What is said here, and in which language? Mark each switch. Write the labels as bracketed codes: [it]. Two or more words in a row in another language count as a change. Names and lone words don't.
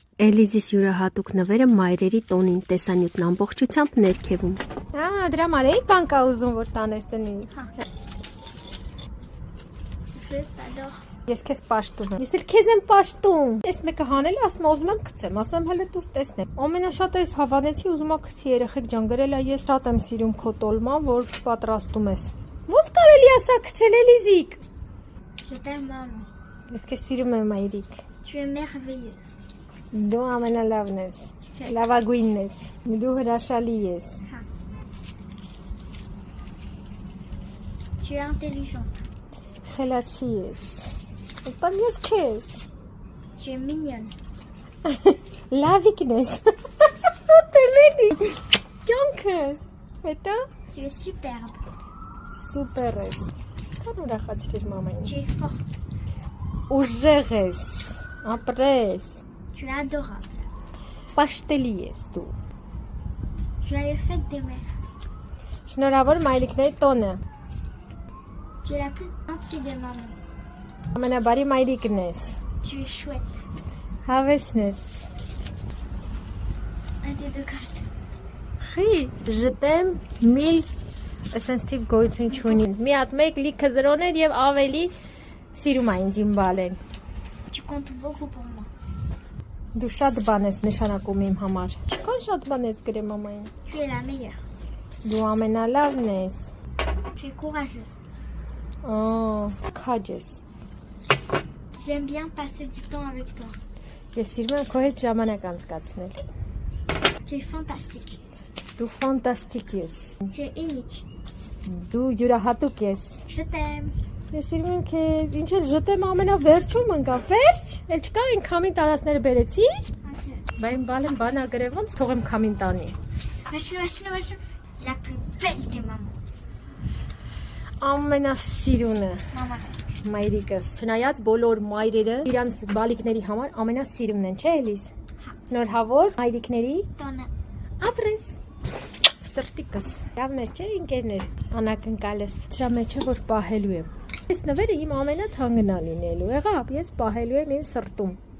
[hy] Էլիզիս յուրահատուկ նվերը մայրերի տոնին տեսանյութն ամբողջությամբ ներքևում։ Դրա համար էի բան կա ուզում, որ տանես տնից։ Ես քեզ պաշտում եմ։ Ես էլ քեզ եմ պաշտում։ Այս մեկը հանել է, ասում ուզում եմ գցեմ, ասում եմ հələ դուր տեսնեմ։ Ամենաշատը ես հավանեցի, ուզում եմ գցի, երեխեք ջան, գրել է, ես շատ եմ սիրում քո տոլման, որ պատրաստում ես։ Ո՞նց կարելի է սա գցել, Էլիզիկ։ [fr] Je t'aime, maman. [hy] Ես քեզ սիրում եմ, մայրիկ։ [fr] Tu es merveilleuse. [hy] Դու ամենալավն ես, լավագույնն ես, դու հրաշալի ես։ [fr] Tu es intelligente. [hy] Խելացի ես։ Ապա ես քեզ։ [fr] Tu es mignonne. [hy] Լավիկն ես։ Տեմենի։ Ջանքս։ Հետո [fr] Tu es superbe. [hy] սուպեր ես։ Քան ուրախացրիր մամային։ [fr] Tu es forte. [hy] Ուժեղ ես, ապրես, [fr] Tu es adorable. [hy] պաշտելի ես դու։ [fr] Joyeux fête des mères. [hy] Շնորհավոր մայրիկների տոնը։ [fr] Tu es la plus gentille des mamans. [hy] Ամենաբարի մայրիկն ես։ [fr] Tu es chouette. [hy] Հավեսն ես։ [fr] Un des deux cartes. [hy] Խի, [fr] je t'aime mille [hy] սենսիտիվ գոյություն չունի։ Մի հատ մեկ լիքը զրոներ եւ ավելի սիրում է ինձ իմ բալեն։ [fr] Tu comptes beaucoup pour moi. [hy] Դու շատ բան ես նշանակում իմ համար։ Չկան շատ բան ես գրեմ մամային։ [fr] Tu es la meilleure. [hy] Դու ամենալավն ես։ [fr] Tu es courageuse. [hy] Քաջ ես։ [fr] J'aime bien passer du temps avec toi. [hy] Ես սիրում եմ քո հետ ժամանակ անցկացնել։ [fr] Tu es fantastique. [hy] Դու ֆանտաստիկ ես։ [fr] Tu es unique. [hy] Դու յուրահատուկ ես։ [fr] Je t'aime. [hy] Ես սիրում եմ քեզ, ինչ էլ ժտեմ ամենավերջում ընկա։ Վերջ։ Էլ չկա այն քամին տարածները բերեցիր։ Բա իմ բալեն բանա գրև ոնց թողեմ քամին տանի։ [fr] Machin. La plus belle des mamans. [hy] Ամենասիրունը [fr] Maman. [hy] մայրիկս։ Չնայած բոլոր մայրերը իրանց բալիկների համար ամենասիրունն են, չէ՞ Էլիզ։ Շնորհավոր մայրիկների [fr] Ton [hy] ապրես։ Սրտիկս։ Լավներ չէ ինկերներ, անակնկալս։ Սրա մեջ է որ պահելու եմ։ Այս նվերը իմ ամենաթանկն է լինելու։ Եղավ, ես պահելու եմ իմ սրտում։